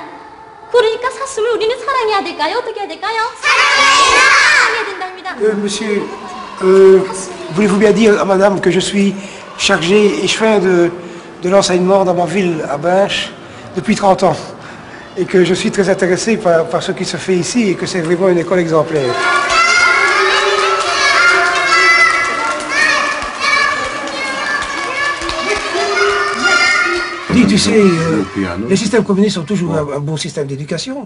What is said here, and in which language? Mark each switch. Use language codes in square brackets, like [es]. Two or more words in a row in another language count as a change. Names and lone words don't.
[ko] 그러니까 사슴을 우리는 사랑해야 될까요? 어떻게 해야 될까요? 사랑해야 된답니다. [fr] Monsieur, voulez-vous bien dire à madame que je suis chargé et je fais de l'enseignement dans ma ville, à Binche, depuis 30 ans. Et que je suis très intéressé par ce qui se fait ici et que c'est vraiment une école exemplaire. Tu sais, les systèmes communistes sont toujours un bon système d'éducation.